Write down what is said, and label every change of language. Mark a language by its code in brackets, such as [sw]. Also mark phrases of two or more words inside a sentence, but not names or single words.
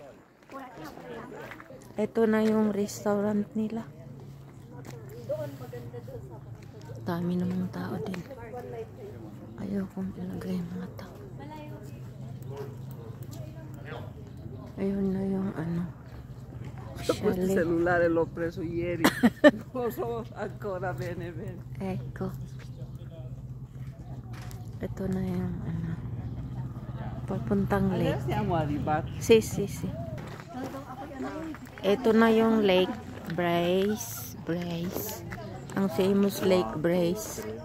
[tl] Ito na yung restaurant nila. Dami namang tao din. Ayaw kong ilagay mga tao. Ayun na yung ano. [it] Questo cellulare l'ho preso ieri. Non so ancora bene. Ecco. [tl] Ito na yung ano. Papuntang lake. [it] Siamo arrivati. Si. [tl] Ito na yung Lake Bris. Ang famous Lake Bris.